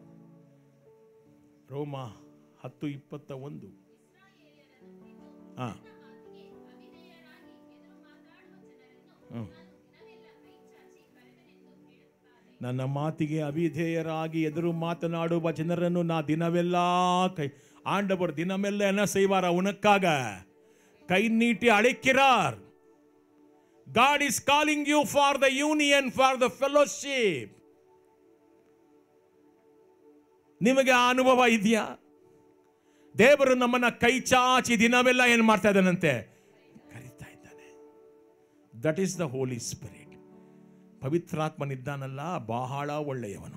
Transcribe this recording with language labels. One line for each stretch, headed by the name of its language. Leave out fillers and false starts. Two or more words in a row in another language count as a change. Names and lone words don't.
Kannada: ರೋಮ 10:21 ನನ್ನ ಮಾತಿಗೆ ಅವಿಧೇಯರಾಗಿ ಎದುರು ಮಾತನಾಡುವ ಜನರನ್ನು ನಾ ದಿನವೆಲ್ಲ
Tamil: ஆண்டவர் தினமெல்லாம் என்ன செய்வாரா? உனக்காக கை நீட்டி அழைக்கிறார்.
English: God is calling you for the union, for the fellowship.
Kannada: ನಿಮಗೆ ಆ ಅನುಭವ ಇದೆಯಾ? ದೇವರು ನಮ್ಮನ್ನ ಕೈ ಚಾಚಿ ದಿನವೆಲ್ಲ ಏನು ಮಾಡ್ತಾ ಇದ್ದಾನಂತೆ? ಕರೀತಾ ಇದ್ದಾನೆ.
English: That is the Holy Spirit.
Kannada: ಪವಿತ್ರಾತ್ಮನಿದ್ದಾನಲ್ಲ, ಬಹಳ ಒಳ್ಳೆಯವನು.